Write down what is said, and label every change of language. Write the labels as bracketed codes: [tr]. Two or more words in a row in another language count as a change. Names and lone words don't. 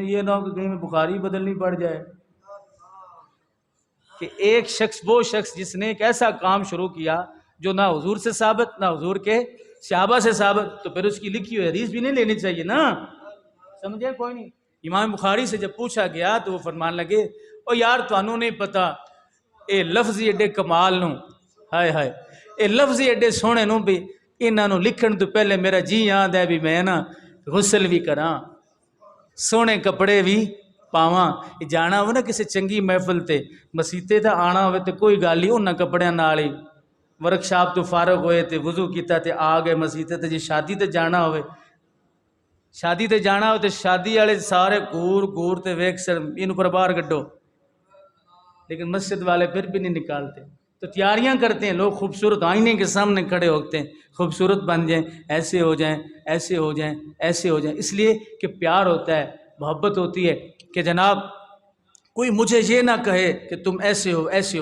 [ur] یہ نہ ہو کہ کہیں میں بخاری بدلنی پڑ جائے. کہ ایک شخص, وہ شخص جس نے ایک ایسا کام شروع کیا جو نہ حضور سے ثابت نہ حضور کے صحابہ سے ثابت, تو پھر اس کی لکھی ہوئی حدیث بھی نہیں لینی چاہیے نا. سمجھے کوئی نہیں. امام بخاری سے جب پوچھا گیا تو وہ فرمان لگے, [pa] او یار تانوں نہیں پتا اے لفظ ایڈے کمال نو, ہائے ہائے اے لفظ ایڈے سونے نو, بھی انہاں نو لکھن تو پہلے میرا جی یاد ہے بھی میں نا غسل بھی کراں, سونے کپڑے بھی پاواں. جانا ہو نا کسی چنگی محفل تے مسیتے تے آنا ہوئے تے کوئی گل ہی انہاں کپڑیاں نال ہی ورک شاپ تو فارغ ہوئے تے وضو کیتا تے آ گئے مسیتے تے. جی شادی تے جانا ہوئے, شادی تے جانا ہو تے شادی والے سارے گور گور تے ویکھ سر اینوں پر باہر کڈو, [ur] لیکن مسجد والے پھر بھی نہیں نکالتے. تو تیاریاں کرتے ہیں لوگ, خوبصورت آئینے کے سامنے کھڑے ہوتے ہیں, خوبصورت بن جائیں, ایسے ہو جائیں, ایسے ہو جائیں, ایسے ہو جائیں. اس لیے کہ پیار ہوتا ہے, محبت ہوتی ہے کہ جناب کوئی مجھے یہ نہ کہے کہ تم ایسے ہو ایسے ہو.